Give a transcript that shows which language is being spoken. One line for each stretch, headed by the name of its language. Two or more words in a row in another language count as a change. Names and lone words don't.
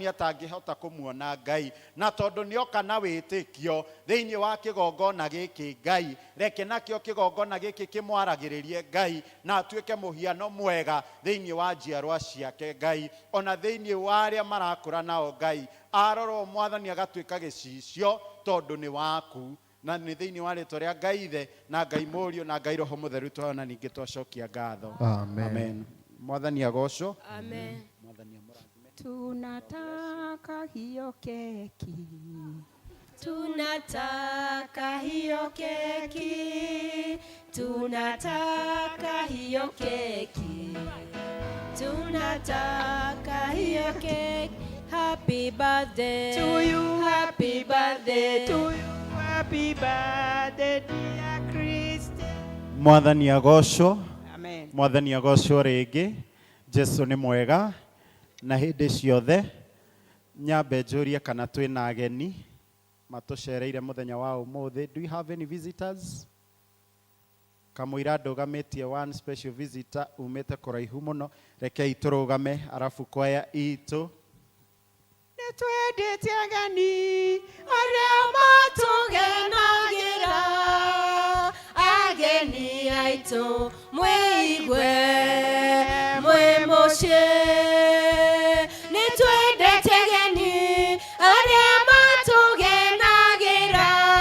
Kikuyu: atangĩhota kũmuona Ngai na tondũ nĩoka na wĩtĩkio thĩinĩ wa kĩgongona gĩkĩ Ngai reke nakĩo kĩgongona gĩkĩ kĩmwaragĩrĩrie Ngai na atuĩke mũhiano mwega thĩinĩ wa njiarwa ciake Ngai ona thĩinĩ wa arĩa marakũra nao Ngai arorwo mwathani agatuĩka gĩcicio tondũ nĩ waku na nĩ thĩinĩ wa rĩtwa rĩa Ngai ithe na Ngai mũriũ na Ngai roho mũtheru twona ningĩ twacokia ngatho Amen. Amen. Mwathani agocwo. Amen.
Swahili: Tunataka hiyo keki. Tunataka hiyo keki. Tunataka hiyo keki. Tunataka hiyo keki.
English: Happy birthday To you, happy birthday to you, happy birthday dear Christian.
Kikuyu: Mwathani agocwo. Amen. Mwathani agocwo rĩngĩ. Jesu nĩ mwega na hĩndĩ ciothe. Nyambe njũrie kana twĩna ageni matũcereire mũthenya wa ũmũthĩ.
English: Do you have any visitors?
Kikuyu: Kamũira ndũgamĩtie
English: one special visitor
Kikuyu: umĩte kũraihu mũno. Rekei tũrũgame arabu kwaya itũ. Nĩtwendete ageni arĩa matũgenagĩra. ageni aitũ mwĩigwe mwĩ mũciĩ nĩtwendete ageni arĩa matũgenagĩra